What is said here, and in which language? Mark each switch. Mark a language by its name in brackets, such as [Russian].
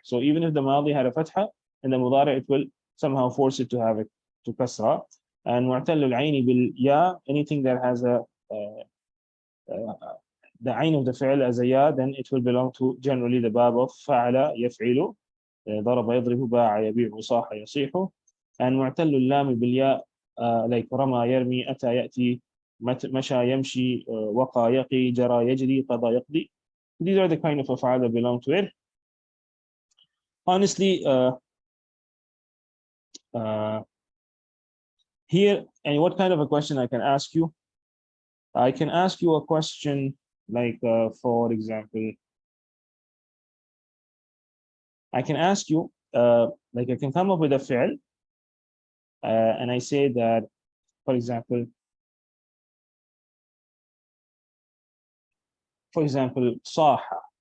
[English] So even if the madi had a fatha in the mudari, it will somehow force it to have it to kasra. And mu'tallu al-'ayn bil ya, anything that has the ayn of the fi'l as a ya, then it will belong to generally the bab of fa'ala yaf'ilu, [Arabic] ضرب يضرب باع يبيع صاح يصيح. And معتل اللام بالياء like رمى يرمي أتى يأتي مشى يمشي وقى يقي جرى يجري قضى يقضي. [English] These are the kind of af'al that belong to it. Honestly, here, and what kind of a question I can ask you? I can ask you a question like, for example, I can ask you, like I can come up with a fi'l, and I say that, for example, saha.